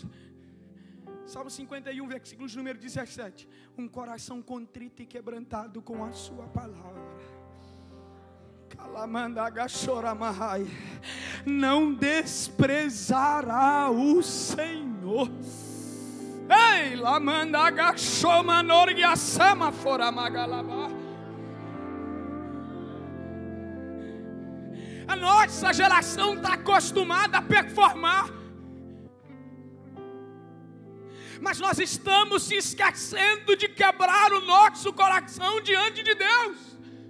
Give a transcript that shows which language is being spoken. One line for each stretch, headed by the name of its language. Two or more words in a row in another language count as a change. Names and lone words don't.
Portuguese: Salmo 51, versículos número 17. Um coração contrito e quebrantado com a sua palavra. Não desprezará o Senhor. Ei, la manda gachoma norgiasama fora magalaba. A nossa geração está acostumada a performar, mas nós estamos se esquecendo de quebrar o nosso coração diante de Deus.